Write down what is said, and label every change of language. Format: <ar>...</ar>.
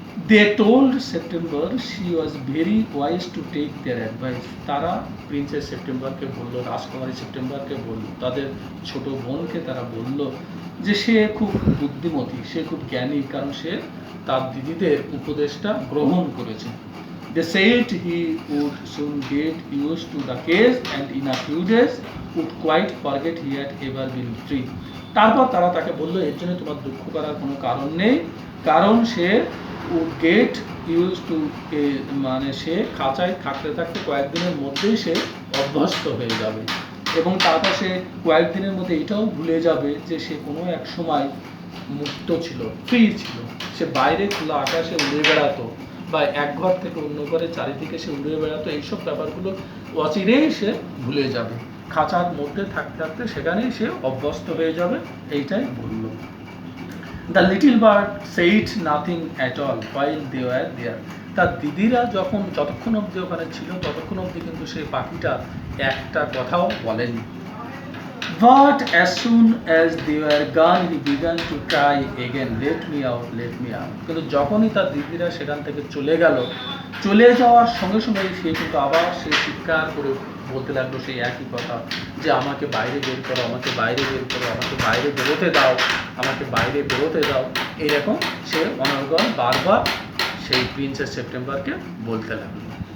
<en>they told September she was very wise to take their advice,</en> <bn>তারা princess সেপ্টেম্বরকে বলল, রাজকুমারী সেপ্টেম্বরকে বলল, তাদের ছোট বোনকে তারা বলল যে সে খুব বুদ্ধিমতী, সে খুব জ্ঞানী, কারণ সে তার দিদিদের উপদেশটা গ্রহণ করেছে।</bn> <en>They said he would soon get used to the case and in a few days would quite forget he had ever been free.</en> <bn>তারপর তারা তাকে বলল, এর জন্য তোমার দুঃখ করার কোনো কারণ নেই, কারণ সে</bn> <en>would get used to,</en> <bn>মানে সে খাঁচায় থাকতে থাকতে কয়েকদিনের মধ্যেই সে অভ্যস্ত হয়ে যাবে এবং তারপর সে কয়েকদিনের মধ্যে এটাও ভুলে যাবে যে সে কোনো এক সময় মুক্ত ছিল, ফ্রি ছিল, সে বাইরে খোলা আকাশে উড়ে বেড়াতো বা এক ঘর থেকে অন্য ঘরে চারিদিকে সে উড়ে বেড়াতো, এইসব ব্যাপারগুলো অচিরেই সে ভুলে যাবে, খাঁচার মধ্যে থাকতে থাকতে সেখানেই সে অভ্যস্ত হয়ে যাবে, এইটাই বলল।</bn> <en>the little bird said nothing at all while they were there,</en> <bn>তার দিদিরা যতক্ষণ অবধি ওখানে ছিল ততক্ষণ অবধি কিন্তু সেই পাখিটা একটা কথাও বলেনি।</bn> <en>But as soon as they were gone, he began to cry again, let me out, let me out.</en> <bn>কিন্তু যখনই তার দিদিরা সেখান থেকে চলে গেল, চলে যাওয়ার সঙ্গে সঙ্গে সে কিন্তু আবার সে চিৎকার করে বলতে লাগলো সেই একই কথা, যে আমাকে বাইরে বের করো, আমাকে বাইরে বের করো, আমাকে বাইরে বেরোতে দাও, আমাকে বাইরে বেরোতে দাও, এইরকম সে অনর্গল বারবার সেই প্রিন্সেস সেপ্টেম্বরকে বলতে লাগলো।</bn>